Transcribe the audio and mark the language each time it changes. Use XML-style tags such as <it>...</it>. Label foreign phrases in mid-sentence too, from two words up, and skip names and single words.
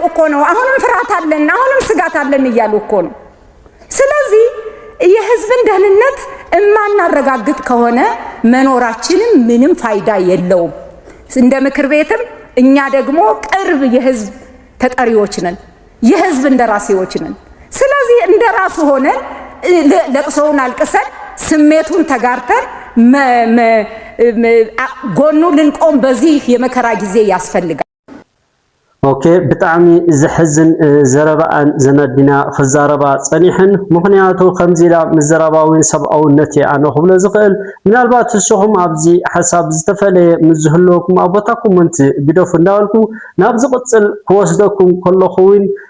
<am>እኮ ነው። አሁንም ፍርሃት አለን፣ አሁንም ስጋት አለን እያሉ እኮ ነው። ስለዚህ የህዝብን ደህንነት እማናረጋግጥ ከሆነ መኖራችንም ምንም ፋይዳ የለውም። እንደ ምክር ቤትም እኛ ደግሞ ቅርብ የህዝብ ተጠሪዎች ነን፣ የህዝብ እንደራሴዎች ነን። ስለዚህ እንደራሱ ሆነን ለቅሶውን አልቅሰን ስሜቱን ተጋርተን ጎኑ ልንቆም በዚህ የመከራ ጊዜ ያስፈልጋል።</am> <ti>ኦኬ ብጣዕሚ ዝሕዝን ዘረባን ዘነዲና ክዛረባ ፀኒሕን ምክንያቱ ከምዚላ ምዘረባውን ሰብኣውነት ኣነ ክብሎ ዝኽእል ምናልባት ንስኹም ኣብዚ ሓሳብ ዝተፈለየ ምዝህለወኩም ኣቦታኩም ምንቲ ግደፉ እንዳበልኩ ናብ ዝቕፅል ክወስደኩም ከለኹ እውን</ti>